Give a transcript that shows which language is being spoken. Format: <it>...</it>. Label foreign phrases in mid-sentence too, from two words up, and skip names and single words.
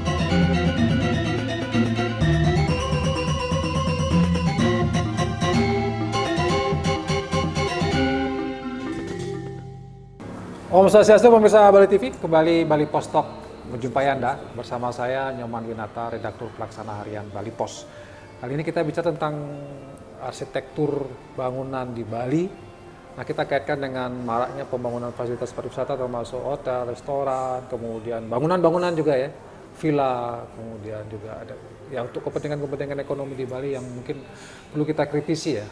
<ban>Om Swastiastu,</ban> <id>pemirsa Bali TV, kembali Bali Pos Talk menjumpai Anda bersama saya Nyoman Winata, redaktur pelaksana harian Bali Pos. Kali ini kita bicara tentang arsitektur bangunan di Bali. Nah, kita kaitkan dengan maraknya pembangunan fasilitas pariwisata termasuk hotel, restoran, kemudian bangunan-bangunan juga ya, villa, kemudian juga ada ya untuk kepentingan-kepentingan ekonomi di Bali yang mungkin perlu kita kritisi ya.</id>